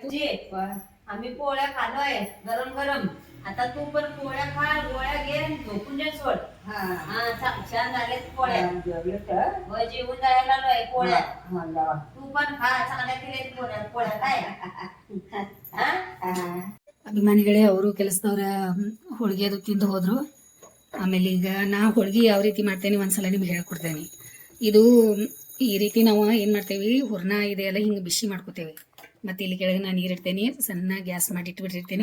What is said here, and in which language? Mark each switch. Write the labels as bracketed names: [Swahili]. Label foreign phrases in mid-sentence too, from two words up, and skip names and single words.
[Marathi] आम्ही पोळ्या खालोय गरम गरम. आता तू पण पोळ्या खा, गोळ्या घे, झोपून दे सोड. छान झाले पोळ्या. जेवून जायला आलोय पोळ्या. तू पण खा, चांगल्या केले पोळ्या काय. [Kannada] ಅಭಿಮಾನಿಗಳೇ, ಅವರು ಕೆಲಸದವ್ರ ಹೋಳಿಗೆ ಅದು ತಿಂದು ಹೋದ್ರು. ಆಮೇಲೆ ಈಗ ನಾ ಹೋಳಿಗೆ ಯಾವ ರೀತಿ ಮಾಡ್ತೇನೆ ಒಂದ್ಸಲ ನಿಮ್ಗೆ ಹೇಳ್ಕೊಡ್ತೇನೆ. ಇದು ಈ ರೀತಿ ನಾವು ಏನು ಮಾಡ್ತೇವೆ, ಹೂರ್ಣ ಇದೆಯಲ್ಲ ಹಿಂಗೆ ಬಿಸಿ ಮಾಡ್ಕೋತೇವೆ. ಮತ್ತು ಇಲ್ಲಿ ಕೆಳಗೆ ನಾನು ನೀರು ಇಡ್ತೇನೆ, ಸಣ್ಣ ಗ್ಯಾಸ್ ಮಾಡಿ ಇಟ್ಬಿಟ್ಟಿರ್ತೇನೆ.